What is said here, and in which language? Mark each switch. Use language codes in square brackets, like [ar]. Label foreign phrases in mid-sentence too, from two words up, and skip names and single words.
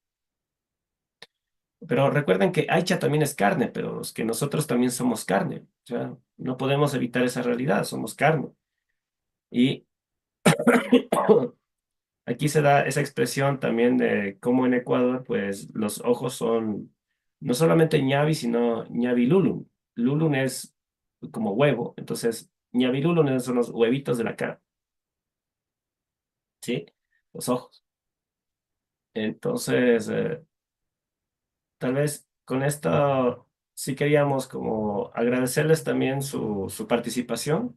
[es] Pero recuerden que Aicha también es carne, pero es que nosotros también somos carne. O sea, no podemos evitar esa realidad, somos carne. Y aquí se da esa expresión también de cómo en Ecuador, pues los ojos son no solamente ñavi, sino [qu] ñavi lulun. [es] Lulun es como huevo, entonces [qu] ñavi lulun [es] son los huevitos de la cara, ¿sí? Los ojos. Entonces, tal vez con esto sí queríamos como agradecerles también su participación.